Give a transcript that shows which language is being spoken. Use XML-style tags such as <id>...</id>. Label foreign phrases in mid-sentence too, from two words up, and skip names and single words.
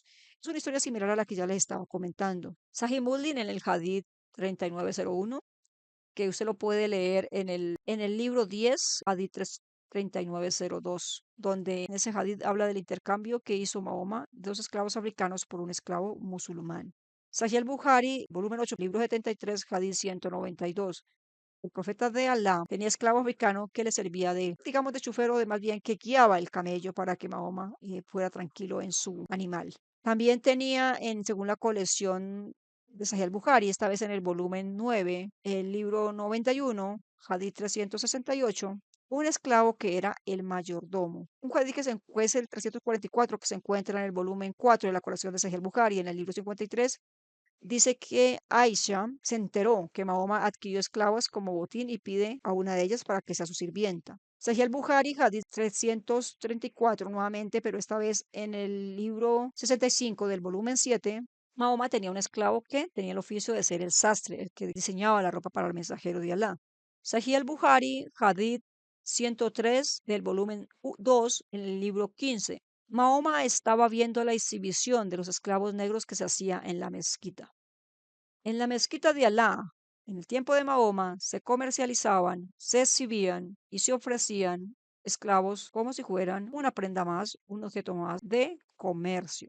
<es>Es una historia similar a la que ya les estaba comentando. Sahih Muslim en el Hadith 3901, que usted lo puede leer en el libro 10, Hadith 3902, donde en ese Hadith habla del intercambio que hizo Mahoma de dos esclavos africanos por un esclavo musulmán. Sahih al-Bukhari, volumen 8, libro 73, Hadith 192. El profeta de Alá tenía esclavo africano que le servía de, digamos, de chofer o de más bien que guiaba el camello para que Mahoma fuera tranquilo en su animal. También tenía, según la colección de Sahih al-Bukhari, esta vez en el volumen 9, el libro 91, Hadith 368, un esclavo que era el mayordomo. Un hadith que es el 344 que se encuentra en el volumen 4 de la colección de Sahih al-Bukhari, en el libro 53, dice que Aisha se enteró que Mahoma adquirió esclavas como botín y pide a una de ellas para que sea su sirvienta. Sahih al-Bukhari, Hadith 334 nuevamente, pero esta vez en el libro 65 del volumen 7, Mahoma tenía un esclavo que tenía el oficio de ser el sastre, el que diseñaba la ropa para el mensajero de Alá. Sahih al-Bukhari, Hadith 103 del volumen 2, en el libro 15. Mahoma estaba viendo la exhibición de los esclavos negros que se hacía en la mezquita. En la mezquita de Alá, en el tiempo de Mahoma, se comercializaban, se exhibían y se ofrecían esclavos como si fueran una prenda más, un objeto más de comercio.</es>